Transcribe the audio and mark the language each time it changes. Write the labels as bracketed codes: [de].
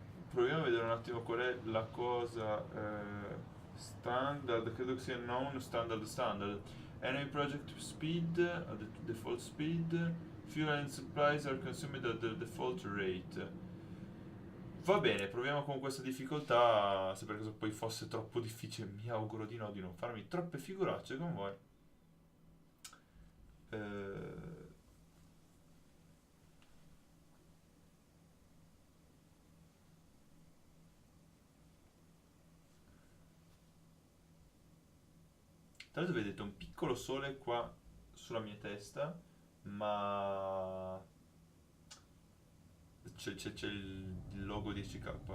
[it] Proviamo a vedere un attimo qual è la cosa standard, credo che sia non standard standard. [en] Enemy project speed, at the default speed, fuel and supplies are consumed at the default rate. [it] Va bene, proviamo con questa difficoltà, se per caso poi fosse troppo difficile, mi auguro di no, di non farmi troppe figuracce con voi. Eh, Tra l'altro vedete un piccolo sole qua sulla mia testa, ma c'è il logo di CK.